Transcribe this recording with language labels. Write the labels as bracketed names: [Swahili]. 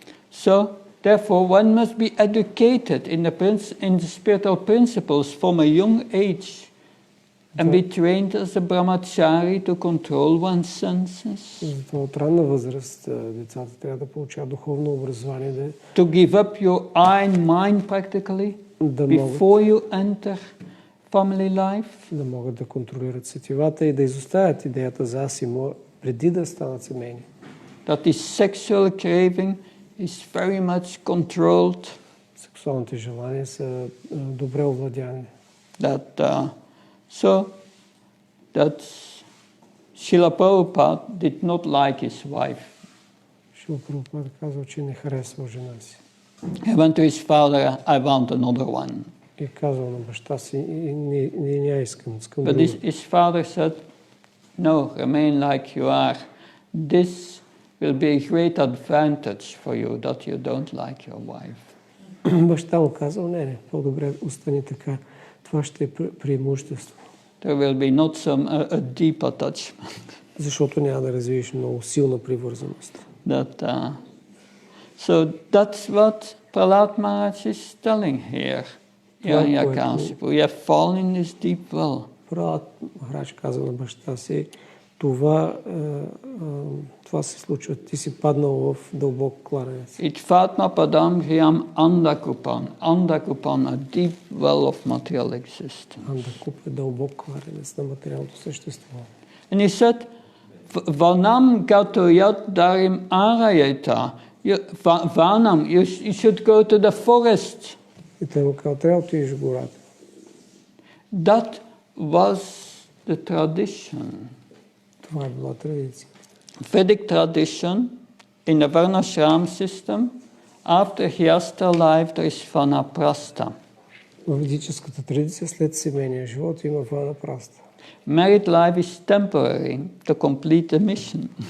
[English] So, therefore, one must be educated in the spiritual principles from a young age and be trained as a brahmachari to control one's senses. [Bulgarian] От ранна възраст децата трябва да получават духовно образование, [English] to give up your eye and mind practically before you enter family life. [Bulgarian] Да могат да контролират сетивата и да изоставят идеята за аз и моя преди да станат семейни. [English] That this sexual craving is very much controlled. [Bulgarian] Сексуалните желания са добре овладяни. [English] So that Srila Prabhupada did not like his wife. [Bulgarian] Шрила Прабхупада казал, че не харесва жена си. [English] He went to his father, I want another one. [Bulgarian] И казал на баща си, не я искам [English] But his father said, no, remain like you are. This will be a great advantage for you that you don't like your wife. [Bulgarian] Баща му казал, не, по-добре остани така. Това ще е преимущество. [English] There will be not a deep attachment. [Bulgarian] Защото няма да развиеш много силна привързаност. [English] So that's what Prahlad Maharaj is telling here. You have fallen in this deep well. [Bulgarian] Прахлад Махарадж каза на баща си, това се случва. Ти си паднал в дълбок кладенец. [Sanskrit] Itvatma padam griyam andakupan, [English] a deep well of material existence. [Bulgarian] Андакуп е дълбок кладенец на материалното същество. [English] And he said, [Sanskrit] Vanam gato yad darim arayeta. [English] Vanam, you should go to the forest. [Bulgarian] И той му казал, трябва да отидеш в гората. [English] That was the tradition. [Bulgarian] Това е била традиция. [English] Vedic tradition, in the Varnashram system, after Hyasta life there is Vanaprastha. [Bulgarian] В ведическата традиция след семейния живот има Ванапраста. [English] Married life is temporary to complete the mission.